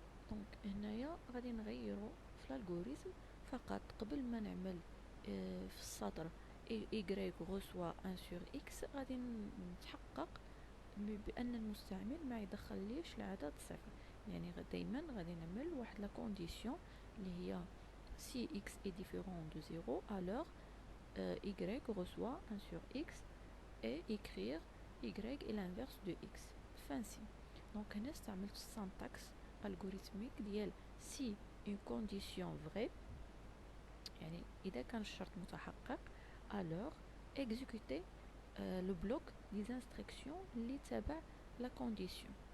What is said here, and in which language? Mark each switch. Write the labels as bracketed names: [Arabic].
[Arabic] دونك هنايا غادي نغيروا في الالغوريثم فقط. قبل ما نعمل في السطر [French] y reçoit 1 sur x، [Arabic] غادي نتحقق بان المستعمل ما يدخليش العدد صفر. يعني دائما غادي نعمل واحد لا كونديسيون اللي هي [French] si x est différent de 0 alors y reçoit 1 sur x et écrire y est l'inverse de x. fancy. [Arabic] دونك هنا استعملت السانتاكس الغوريثميك ديال [French] si une condition vraie، [Arabic] يعني اذا كان الشرط متحقق [French] alors exécuter le bloc des instructions [Arabic] اللي تابع [French] la condition.